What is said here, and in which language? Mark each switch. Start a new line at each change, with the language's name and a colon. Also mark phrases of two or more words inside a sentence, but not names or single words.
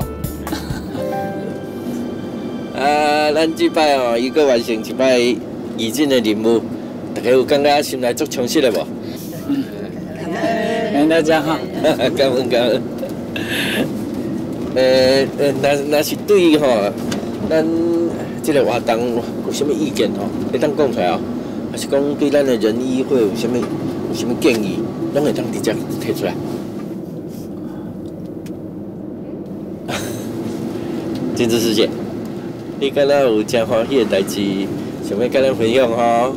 Min Nan Chinese: 咱这摆哦，一个完成一摆义诊的任务，大家有感觉心内足充实的无？感谢大家哈。感恩感恩。若是对于吼，咱这个活动有啥物意见吼，会当讲出来哦？还是讲对咱的人医会有啥物建议，拢会当直接提出来？金枝师姐，你敢若有真欢喜的代志，想要跟咱分享吼？